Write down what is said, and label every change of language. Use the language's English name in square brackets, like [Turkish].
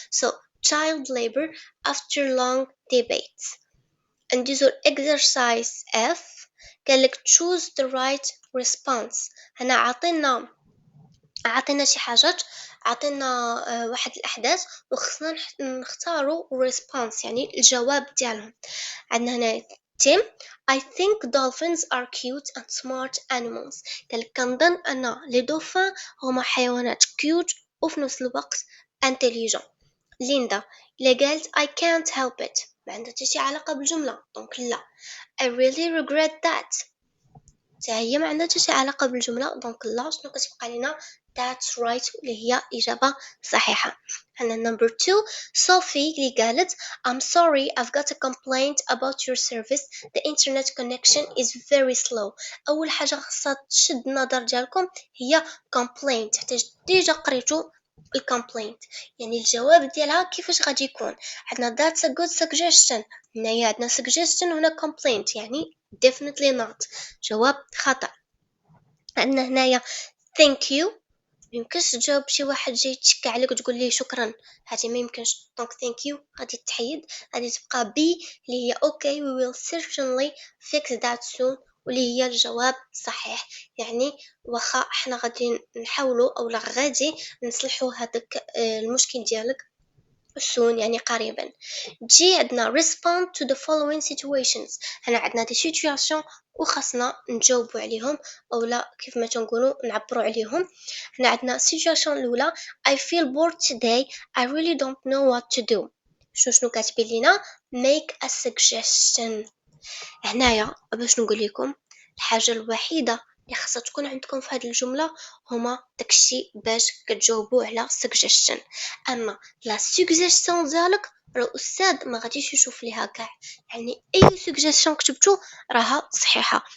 [English] so child labor after long debates. [Arabic] ندوزو [English] exercise F. [Arabic] قالك [English] choose the right response. [Arabic] هنا عطينا شي حاجات عطينا واحد الأحداث وخصنا نختاروا response يعني الجواب ديالهم. عندنا هنا [English] Tim I think dolphins are cute and smart animals. [Arabic] قالك كنظن أن لي دوفان هما حيوانات cute وفي نفس الوقت intelligent. ليندا اللي قالت [English] I can't help it [Arabic] ما عندها حتى شي علاقة بالجملة دونك لا. [English] I really regret that [Arabic] هي ما عندها حتى شي علاقة بالجملة دونك لا. شنو كتبقى لنا that's right اللي هي إجابة صحيحة. [English] عندنا number 2 Sophie [Arabic] اللي قالت [English] I'm sorry I've got a complaint about your service the internet connection is very slow. [Arabic] أول حاجة خاصها تشد النظر ديالكم هي complaint حتى ديجا قريتو الكومبلينت يعني الجواب ديالها كيفاش غادي يكون. [English] عندنا that's a good suggestion. [Arabic] هنايا عندنا suggestion هنا complaint يعني definitely not جواب خطأ. عندنا هنايا thank you ميمكنش تجاوب شي واحد جاي يتشكى عليك وتقول ليه شكرا. هذه ما يمكنش دونك thank you غادي تحيد. غادي تبقى B اللي هي [English] okay we will certainly fix that soon [Arabic] واللي هي الجواب صحيح. يعني واخا احنا غادي نحاولوا او لا غادي نصلحوا هذاك المشكل ديالك soon يعني قريبا. [English] جي عندنا respond to the following situations. [Arabic] هنا عندنا دي situation وخاصنا نجاوبوا عليهم او لا كيف ما تنقولوا نعبروا عليهم. هنا عندنا [English] situation الاولى I feel bored today I really don't know what to do. [Arabic] شنو كاتبين لنا make a suggestion. هنايا باش نقول لكم الحاجه الوحيده اللي خاصها تكون عندكم في هذه الجمله هما داكشي باش كتجاوبوا على suggestion. اما لا suggestion ديالك راه الاستاذ ما غاديش يشوف ليها كاع يعني اي suggestion كتبتو راها صحيحه.